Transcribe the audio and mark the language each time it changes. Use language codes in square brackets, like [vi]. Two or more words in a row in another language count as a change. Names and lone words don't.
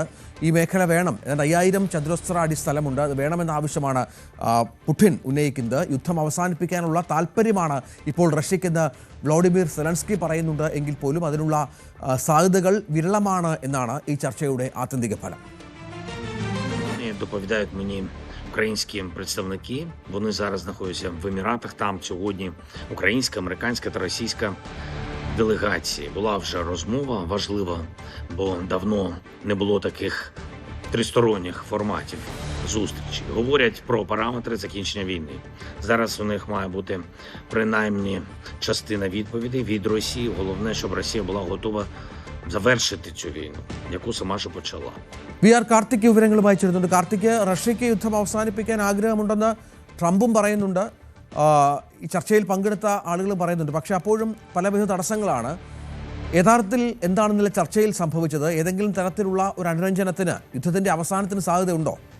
[ml] ഈ മേഖല വേണം, ഏതാണ്ട് 5000 ചതുരശ്ര അടി സ്ഥലമുണ്ട്, അത് വേണമെന്ന ആവശ്യമാണ് പുടിൻ ഉന്നയിക്കുന്നത്. യുദ്ധം അവസാനിപ്പിക്കാനുള്ള താല്പര്യമാണ് ഇപ്പോൾ റഷ്യയ്ക്കെന്ന് വ്ളാഡിമിർ സെലൻസ്കി പറയുന്നുണ്ട്. എങ്കിൽ പോലും അതിനുള്ള സാധ്യതകൾ വിരളമാണ് എന്നാണ് ഈ ചർച്ചയുടെ ആത്യന്തിക ഫലം. [uk] Доповідають мені українські представники. Вони зараз знаходяться в Еміратах. Там сьогодні українська, американська та російська делегації. Була вже розмова важлива, бо давно не було таких тристоронніх форматів зустрічі. Говорять про параметри закінчення війни. Зараз у них має бути принаймні частина відповідей від Росії. Головне, щоб Росія була готова завершити цю війну, яку сама ж почала. [ml] വി ആർ കാർത്തിക് വിവരങ്ങളുമായി ചേരുന്നുണ്ട്. കാർത്തിക്, റഷ്യയ്ക്ക് യുദ്ധം അവസാനിപ്പിക്കാൻ ആഗ്രഹമുണ്ടെന്ന് ട്രംപും പറയുന്നുണ്ട്, ഈ ചർച്ചയിൽ പങ്കെടുത്ത ആളുകളും പറയുന്നുണ്ട്. പക്ഷേ അപ്പോഴും പലവിധ തടസ്സങ്ങളാണ്. യഥാർത്ഥത്തിൽ എന്താണ് ഇന്നലെ ചർച്ചയിൽ സംഭവിച്ചത്? ഏതെങ്കിലും തരത്തിലുള്ള ഒരു അനുരഞ്ജനത്തിന്, യുദ്ധത്തിൻ്റെ അവസാനത്തിന് സാധ്യതയുണ്ടോ?